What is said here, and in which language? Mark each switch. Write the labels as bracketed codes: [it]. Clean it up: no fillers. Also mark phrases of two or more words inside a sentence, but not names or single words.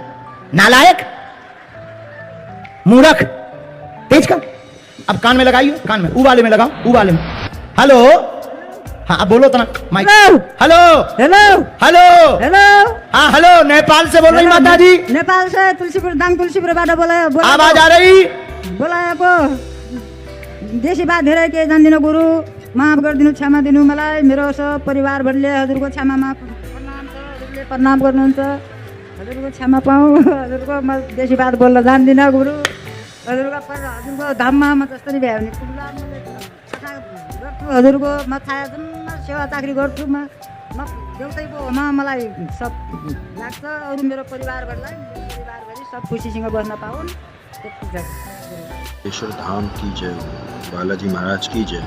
[hi] नालायक, मूर्ख, तेज कर। अब कान में लगाइयो, कान में, ऊ वाले में लगाओ, ऊ वाले में। हेलो, हाँ अब बोलो तना माइक। हेलो हेलो हेलो, हेलो, हाँ हेलो, नेपाल से बोल रही माता जी। नेपाल से तुलसीपुर, दाङ तुलसीपुरबाट आवाज आ रही? [ne] बोलाएको। [hi] देशी बात [ne] धेरै के जान्दिनँ गुरु, माफ गरिदिनु, क्षमा दिनु मलाई। मेरो सब परिवारभरिले हजुरको क्षमामा प्रणाम छ, हजुरले प्रणाम गर्नुहुन्छ, हजुरको क्षमा पाऊँ। हजुरको म [hi] देशी बात [ne] बोल्न जान्दिनँ गुरु। हजुरको धाममा म जसरी भ्यायो भने पुग्ला, गर्छु हजुरको। म छाया जम्मा सेवा चाकरी गर्छु। म देउतैको होमा मलाई सब लाग्छ। अरू मेरो परिवारभरिलाई, परिवारभरि सब खुसीसँग बस्न पाउन्, त्यति छ। [hi] ईश्वर धाम की जय, बालाजी महाराज की जय।